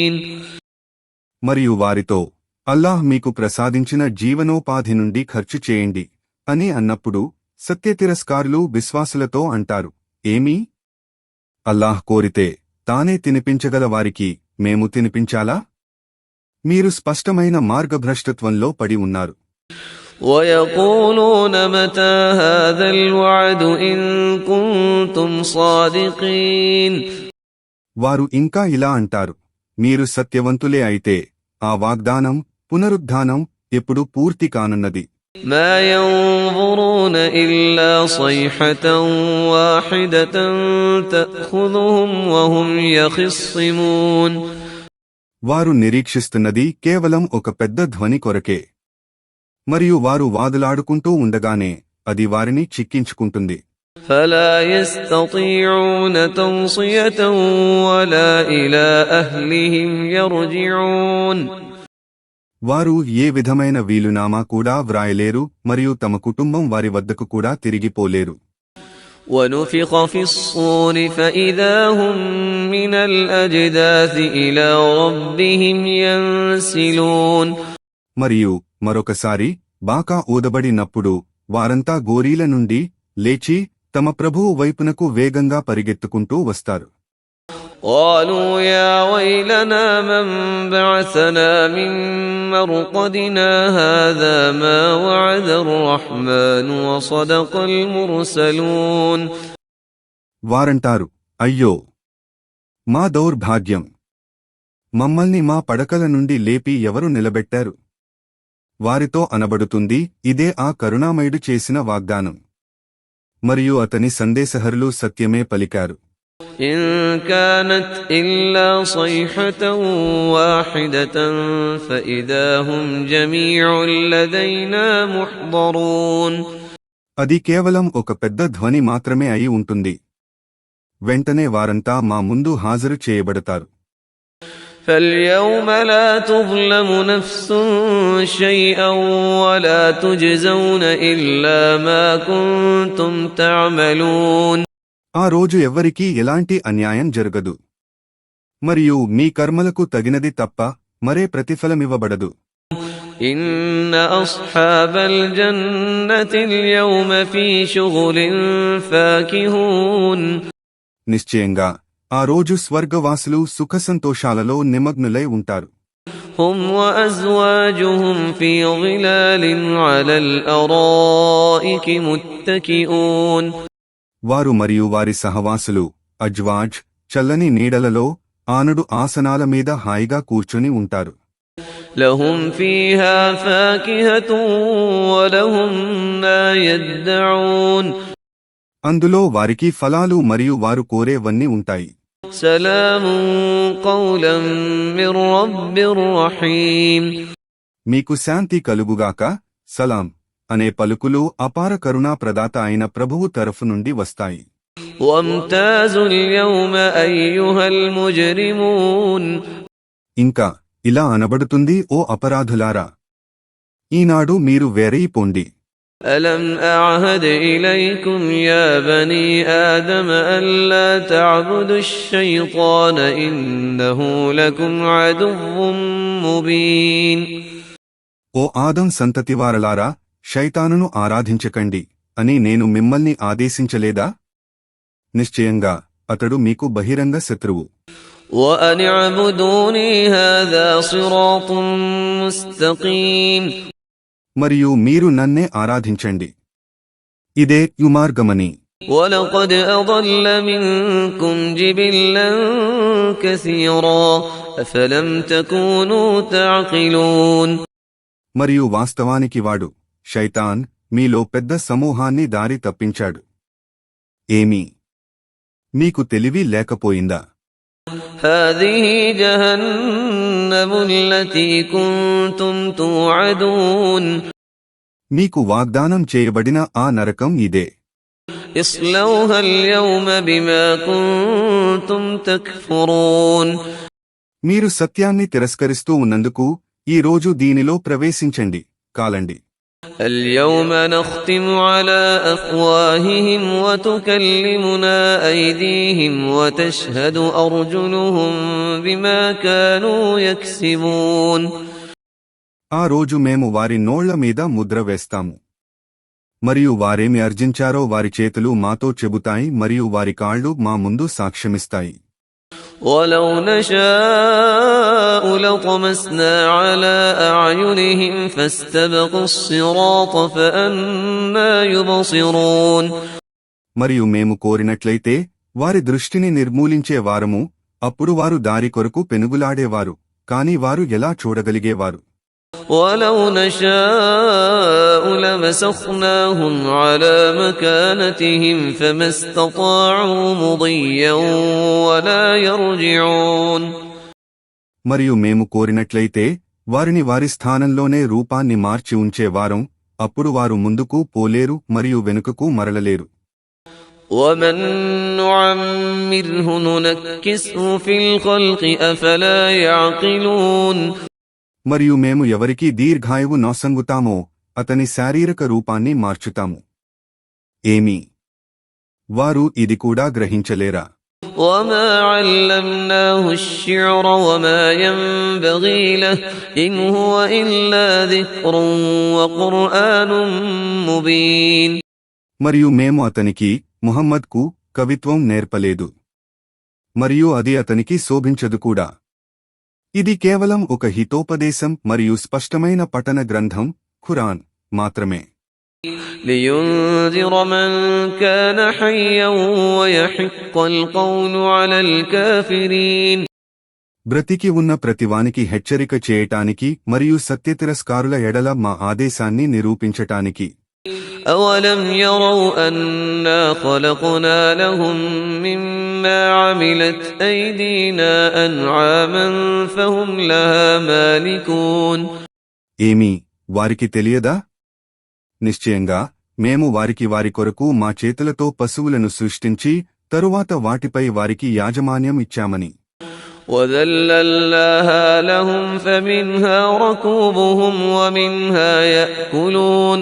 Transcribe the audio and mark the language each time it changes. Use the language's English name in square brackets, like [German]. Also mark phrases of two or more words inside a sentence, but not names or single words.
[Telugu] మరియు వారితో, అల్లాహ్ మీకు ప్రసాదించిన జీవనోపాధి నుండి ఖర్చు చేయండి అని అన్నప్పుడు సత్యతిరస్కారులు విశ్వాసులతో అంటారు, ఏమీ? అల్లాహ్ కోరితే తానే తినిపించగల వారికి మేము తినిపించాలా? మీరు స్పష్టమైన మార్గభ్రష్టత్వంలో పడి ఉన్నారు. [Arabic] وَيَقُولُونَ مَتَى هَذَا الْوَعْدُ إِن كُنتُمْ صَادِقِينَ [Telugu] వారు ఇంకా ఇలా అంటారు, మీరు సత్యవంతులే అయితే ఆ వాగ్దానం, పునరుద్ధానం ఎప్పుడు పూర్తి కానున్నది? [Arabic] مَا يَنظُرُونَ إِلَّا صَيْحَةً وَاحِدَةً تَأْخُذُهُمْ وَهُمْ يَخِصِّمُونَ [Telugu] వారు నిరీక్షిస్తున్నది కేవలం ఒక పెద్ద ధ్వని కొరకే, మరియు వారు వాదులాడుకుంటూ ఉండగానే అది వారిని చిక్కించుకుంటుంది. [Arabic] فَلَا يَسْتَطِيعُونَ تَوْصِيَةً وَلَا إِلَى أَهْلِهِمْ يَرْجِعُونَ [Telugu] వారు ఏ విధమైన వీలునామా కూడా వ్రాయలేరు మరియు తమ కుటుంబం వారి వద్దకు కూడా తిరిగిపోలేరు. [Arabic] وَنُفِخَ فِي الصُّورِ فَإِذَا هُم مِّنَ الْأَجْدَاثِ إِلَى رَبِّهِمْ يَنسِلُونَ [Telugu] మరియు మరొకసారి బాకా ఊదబడినప్పుడు వారంతా గోరీల నుండి లేచి తమ ప్రభువు వైపునకు వేగంగా పరిగెత్తుకుంటూ వస్తారు. [Arabic] قَالُوا يَا وَيْلَنَا مَن بَعَثَنَا مِن مَّرْقَدِنَا هَٰذَا مَا وَعَدَ الرَّحْمَٰنُ وَصَدَقَ الْمُرْسَلُونَ [Telugu] వారంటారు, అయ్యో, మా దౌర్భాగ్యం! మమ్మల్ని మా పడకల నుండి లేపి ఎవరు నిలబెట్టారు? వారితో అనబడుతుంది, ఇదే ఆ కరుణామయుడు చేసిన వాగ్దానం, మరియు అతని సందేశహరులు సత్యమే పలికారు. [Arabic] إِن كَانَتْ إِلَّا صَيْحَةً وَاحِدَةً فَإِذَا هُمْ جَمِيعٌ لَّدَيْنَا مُحْضَرُونَ [Telugu] అది కేవలం ఒక పెద్ద ధ్వని మాత్రమే అయి ఉంటుంది. వెంటనే వారంతా మా ముందు హాజరు చేయబడతారు. [Arabic] فَالْيَوْمَ لَا تُظْلَمُ نَفْسٌ شَيْئًا وَلَا تُجْزَوْنَ إِلَّا مَا كُنتُمْ تَعْمَلُونَ [Telugu] ఆ రోజు ఎవ్వరికీ ఎలాంటి అన్యాయం జరగదు, మరియు మీ కర్మలకు తగినది తప్ప మరే ప్రతిఫలమివ్వబడదు. [Arabic] إِنَّ أَصْحَابَ الْجَنَّةِ الْيَوْمَ فِي شُغُلٍ فَاكِهُونَ [Telugu] నిశ్చయంగా ఆ రోజు స్వర్గవాసులు సుఖసంతోషాలలో నిమగ్నులై ఉంటారు. [Arabic] هُمْ وَأَزْوَاجُهُمْ فِي ظِلَالٍ عَلَى الْأَرَائِكِ مُتَّكِئُونَ [Telugu] వారు మరియు వారి సహవాసులు అజ్వాజ్ చల్లని నీడలలో ఆనడు ఆసనాల మీద హాయిగా కూర్చుని ఉంటారు. [Arabic] لَهُمْ فِيهَا فَاكِهَةٌ وَلَهُم مَّا يَدَّعُونَ [Telugu] అందులో వారికి ఫలాలు మరియు వారు కోరేవన్నీ ఉంటాయి. [Arabic] سَلَامٌ قَوْلًا مِّن رَّبٍّ رَّحِيمٍ [Telugu] మీకు శాంతి కలుగుగాక, సలాం అనే పలుకులు అపార కరుణా ప్రదాత అయిన ప్రభువు తరఫు నుండి వస్తాయి. [Arabic] وَامْتَازُوا الْيَوْمَ أَيُّهَا الْمُجْرِمُونَ [Telugu] ఇంకా ఇలా అనబడుతుంది, ఓ అపరాధులారా, ఈనాడు మీరు వేరైపోండి. [Arabic] أَلَمْ أَعْهَدْ إِلَيْكُمْ يَا بَنِي آدَمَ أَلَّا تَعْبُدُوا الشَّيْطَانَ إِنَّهُ لَكُمْ عَدُوٌّ مُّبِينٌ [Telugu] ఓ ఆదం సంతతివారలారా, శైతానును ఆరాధించకండి అని నేను మిమ్మల్ని ఆదేశించలేదా? నిశ్చయంగా అతడు మీకు బహిరంగ శత్రువు. [Arabic] وَأَنِ اعْبُدُونِي هَٰذَا صِرَاطٌ مُّسْتَقِيمٌ [Telugu] మరియు మీరు నన్నే ఆరాధించండి, ఇదే యుమార్గమని. [Arabic] وَلَقَدْ أَضَلَّ مِنكُمْ جِبِلًّا كَثِيرًا أَفَلَمْ تَكُونُوا تَعْقِلُونَ [Telugu] మరియు వాస్తవానికి వాడు శైతాన్ మీలో పెద్ద సమూహాన్ని దారి తప్పించాడు. ఏమీ మీకు తెలివి లేకపోయిందా? [Arabic] هَٰذِهِ جَهَنَّمُ الَّتِي كُنتُمْ تُوعَدُونَ [Telugu] మీకు వాగ్దానం చేయబడిన ఆ నరకం ఇదే. [Arabic] اصْلَوْهَا الْيَوْمَ بِمَا كُنتُمْ تَكْفُرُونَ [Telugu] మీరు సత్యాన్ని తిరస్కరిస్తూ ఉన్నందుకు ఈ రోజు దీనిలో ప్రవేశించండి, కాలండి. [Arabic] الْيَوْمَ نَخْتِمُ عَلَىٰ أَفْوَاهِهِمْ وَتُكَلِّمُنَا أَيْدِيهِمْ وَتَشْهَدُ أَرْجُلُهُم بِمَا كَانُوا يَكْسِبُونَ [Telugu] ఆ రోజు మేము వారి నోళ్ల మీద ముద్ర వేస్తాము. మరియు వారేమి అర్జించారో వారి చేతులు మాతో చెబుతాయి మరియు వారి కాళ్ళు మా ముందు సాక్ష్యమిస్తాయి. [Arabic] ولو نشاء لطمسنا على أعينهم فاستبقوا الصراط فأنى يبصرون. [Telugu] మరియు మేము కోరినట్లయితే వారి దృష్టిని నిర్మూలించే వారము, అప్పుడు వారు దారి కొరకు పెనుగులాడేవారు, కాని వారు ఎలా చూడగలిగేవారు? [Arabic] ولو نشاء لمسخناهم على مكانتهم فما استطاعوا مضيا ولا يرجعون. [Telugu] మరియు మేము కోరినట్లయితే వారిని వారి స్థానంలోనే రూపాన్ని మార్చి ఉంచేవారం, అప్పుడు వారు ముందుకు పోలేరు మరియు వెనుకకు మరలలేరు. [Arabic] ومن نعمره ننكسه في الخلق أفلا يعقلون. [Telugu] మరియు మేము ఎవరికి దీర్ఘాయువు నొసంగుతామో అతని శారీరక రూపాన్ని మార్చుతాము. ఏమి వారు ఇది కూడా గ్రహించలేరా? [Arabic] وما علمناه الشعر وما ينبغي له إن هو إلا ذكر وقرآن مبين. [Telugu] మరియు మేము అతనికి ముహమ్మద్కు కవిత్వం నేర్పలేదు, మరియు అది అతనికి శోభించదు కూడా. ఇది కేవలం ఒక హితోపదేశం మరియు స్పష్టమైన పఠన గ్రంథం ఖురాన్ మాత్రమే. [Arabic] لينذر من كان حيا ويحق القول على الكافرين. [Telugu] బ్రతికి ఉన్న ప్రతివానికి హెచ్చరిక చేయటానికి మరియు సత్యతిరస్కారుల ఎడల మా ఆదేశాన్ని నిరూపించటానికి. [Arabic] أولم يروا أنا خلقنا لهم مما عملت أيدينا أنعاما فهم لها مالكون. [Telugu] ఏమీ వారికి తెలియదా? నిశ్చయంగా మేము వారికి వారి కొరకు మా చేతులతో పశువులను సృష్టించి తరువాత వాటిపై వారికి యాజమాన్యం ఇచ్చామని. [Arabic] وذللناها لهم فمنها ركوبهم ومنها يأكلون.